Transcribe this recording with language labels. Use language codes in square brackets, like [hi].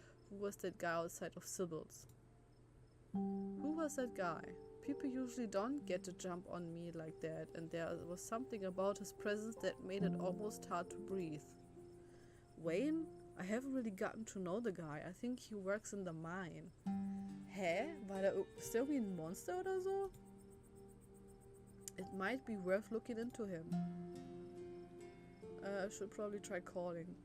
[en] Who was that guy outside of Sybil's? Who was that guy? People usually don't get to jump on me like that, and there was something about his presence that made it almost hard to breathe. Wayne? I haven't really gotten to know the guy. I think he works in the mine. [de] Hä? Ist der irgendwie ein Monster oder so? [en] It might be worth looking into him. I should probably try calling.